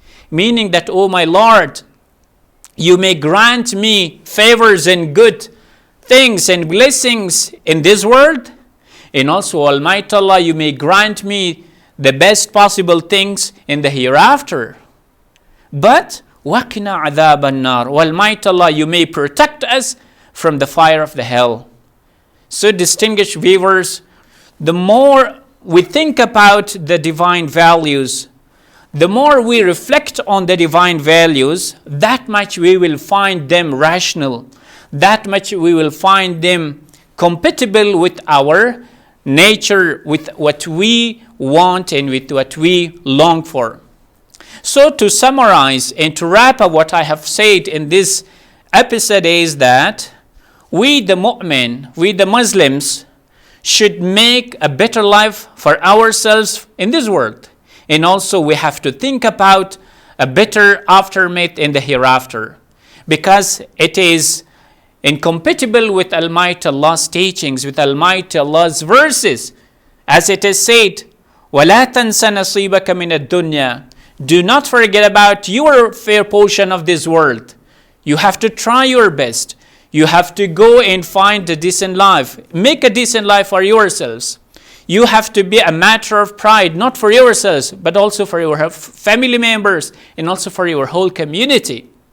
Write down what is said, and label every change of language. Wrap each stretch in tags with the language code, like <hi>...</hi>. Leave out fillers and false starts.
<en>Meaning that, O my Lord, you may grant me favors and good things and blessings in this world, and also, Almighty Allah, you may grant me the best possible things in the hereafter.</en> <ar>But وَقِنَا عَذَابَ النَّارِ.</ar> <en>Almighty Allah, you may protect us from the fire of the hell. So, distinguished viewers, the more we think about the divine values, the more we reflect on the divine values, that much we will find them rational, that much we will find them compatible with our nature, with what we want and with what we long for. So, to summarize and to wrap up what I have said in this episode is that we the mu'min, we the Muslims, should make a better life for ourselves in this world. And also we have to think about a better aftermath in the hereafter, because it is incompatible with Almighty Allah's teachings, with Almighty Allah's verses. As it is said,</en> <ar>وَلَا تَنْسَ نَصِيبَكَ مِنَ الدُّنْيَا.</ar> <en>Do not forget about your fair portion of this world. You have to try your best. You have to go and find a decent life. Make a decent life for yourselves. You have to be a matter of pride, not for yourselves, but also for your family members and also for your whole community.</en>